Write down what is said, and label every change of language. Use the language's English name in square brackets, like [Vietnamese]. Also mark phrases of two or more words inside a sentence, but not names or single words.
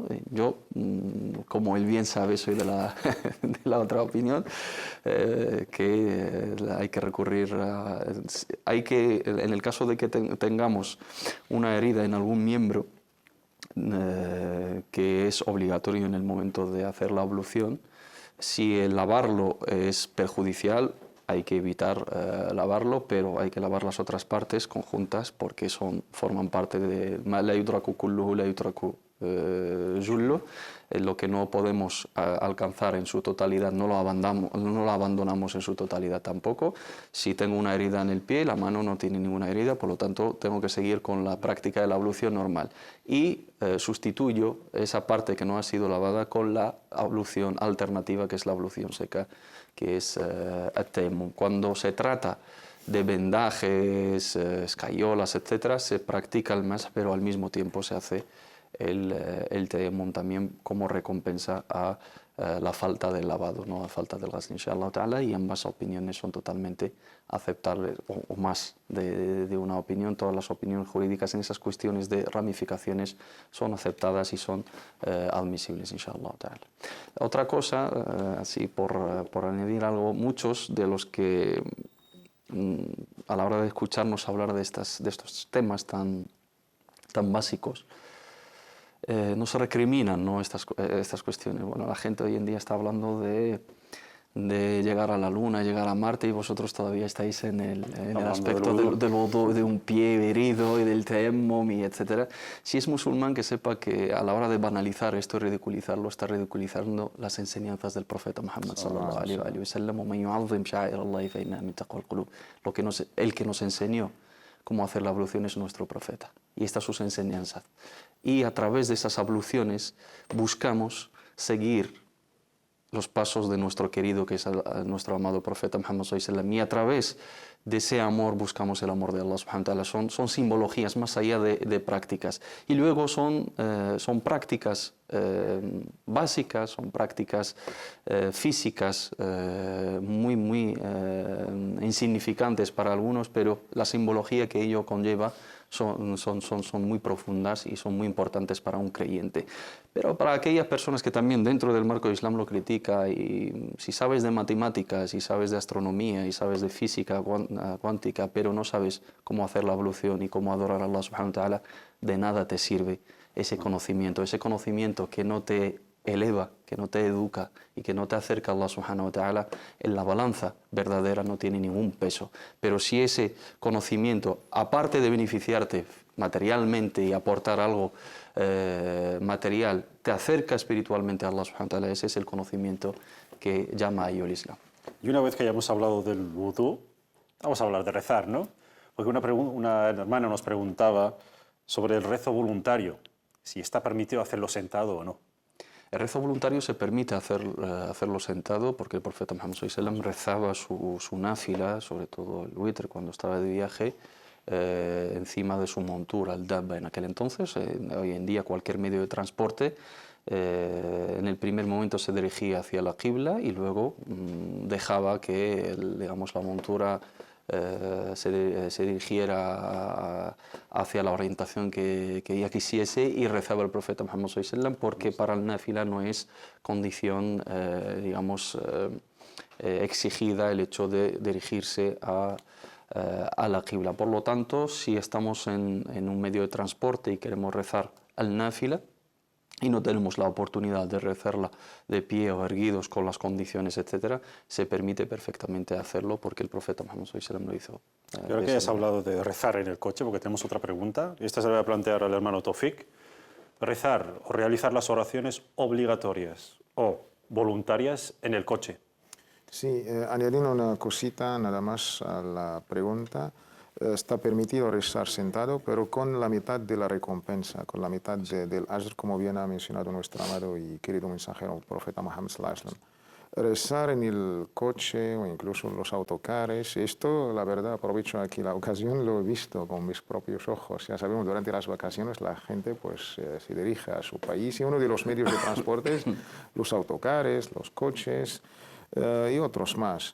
[Spanish] Yo, como él bien sabe, soy de la otra opinión, que hay que recurrir en el caso de que tengamos una herida en algún miembro, que es obligatorio en el momento de hacer la ablución. Si el lavarlo es perjudicial, hay que evitar lavarlo, pero hay que lavar las otras partes conjuntas porque forman parte de la [Arabic] يدرك كله، لا يدرك جله. [Spanish] Lo que no podemos alcanzar en su totalidad no lo abandonamos en su totalidad tampoco. Si tengo una herida en el pie, la mano no tiene ninguna herida, por lo tanto tengo que seguir con la práctica de la ablución normal. Y sustituyo esa parte que no ha sido lavada con la ablución alternativa, que es la ablución seca, que es at-tayammum. Cuando se trata de vendajes, escayolas, etcétera, se practica el mas, pero al mismo tiempo se hace el tayammum también como recompensa a la falta del lavado, no a falta del ghusl, [Arabic] إن شاء الله تعالى, [Spanish] y ambas opiniones son totalmente aceptables, o más de una opinión. Todas las opiniones jurídicas en esas cuestiones de ramificaciones son aceptadas y son admisibles, [Arabic] إن شاء الله تعالى. [Spanish] Otra cosa, así por añadir algo, muchos de los que a la hora de escucharnos hablar de estos temas tan básicos, no se recriminan, ¿no?, estas cuestiones. Bueno, la gente hoy en día está hablando de llegar a la Luna, llegar a Marte, y vosotros todavía estáis en el aspecto del wudu, de un pie herido y del tayammum, y etcétera. Si es musulmán, que sepa que a la hora de banalizar esto y ridiculizarlo, está ridiculizando las enseñanzas del profeta Muhammad [Arabic] صلى الله عليه وسلم. [Spanish] El que nos enseñó cómo hacer la ablución es nuestro profeta, y estas sus enseñanzas. Y a través de esas abluciones buscamos seguir los pasos de nuestro querido, que es nuestro amado profeta Muhammad [Arabic] صلى الله عليه وسلم, [Spanish] y a través de ese amor buscamos el amor de [Arabic] الله سبحانه وتعالى. [Spanish] Son simbologías más allá de prácticas, y luego son prácticas básicas, son prácticas físicas muy insignificantes para algunos, pero la simbología que ello conlleva son muy profundas y son muy importantes para un creyente. Pero para aquellas personas que también dentro del marco del Islam lo critica, y si sabes de matemáticas, y sabes de astronomía, y sabes de física cuántica, pero no sabes cómo hacer la ablución y cómo adorar a [Arabic] الله سبحانه وتعالى, [Spanish] de nada te sirve ese conocimiento que no te eleva, que no te educa y que no te acerca a [Arabic] الله سبحانه وتعالى. [Spanish] En la balanza verdadera no tiene ningún peso. Pero si ese conocimiento, aparte de beneficiarte materialmente y aportar algo material, te acerca espiritualmente a [Arabic] الله سبحانه وتعالى, [Spanish] ese es el conocimiento que llama a ello el Islam. Y una vez que hayamos hablado del vudú, vamos a hablar de rezar, ¿no? Porque una hermana nos preguntaba sobre el rezo voluntario, si está permitido hacerlo sentado o no. El rezo voluntario se permite hacerlo sentado, porque el profeta Muhammad [Arabic] صلى الله عليه وسلم [Spanish] rezaba su náfila, sobre todo el witr, cuando estaba de viaje, encima de su montura, el dabba en aquel entonces. Hoy en día cualquier medio de transporte, en el primer momento se dirigía hacia la qibla, y luego dejaba que la montura se dirigiera hacia la orientación que ella quisiese, y rezaba el profeta Muhammad [Arabic] صلى الله عليه وسلم, [Spanish] porque para el náfila no es condición exigida el hecho de dirigirse a la qibla. Por lo tanto, si estamos en un medio de transporte y queremos rezar al náfila y no tenemos la oportunidad de rezarla de pie o erguidos con las condiciones, etcétera, se permite perfectamente hacerlo, porque el profeta Muhammad [Arabic] صلى الله عليه وسلم [Spanish] lo hizo. Y ahora que has hablado de rezar en el coche, porque tenemos otra pregunta, y esta se la voy a plantear al hermano Tofik. Rezar o realizar las oraciones obligatorias o voluntarias en el coche. Sí, añadiendo una cosita nada más a la pregunta. Está permitido rezar sentado, pero con la mitad de la recompensa, con la mitad del ajr, como bien ha mencionado nuestro amado y querido mensajero, el profeta Muhammad [Arabic] صلى الله عليه وسلم. [Spanish] Rezar en el coche o incluso en los autocares, esto, la verdad, aprovecho aquí la ocasión, lo he visto con mis propios ojos. Ya sabemos, durante las vacaciones la gente pues se dirige a su país, y uno de los medios de transporte, los autocares, los coches y otros más.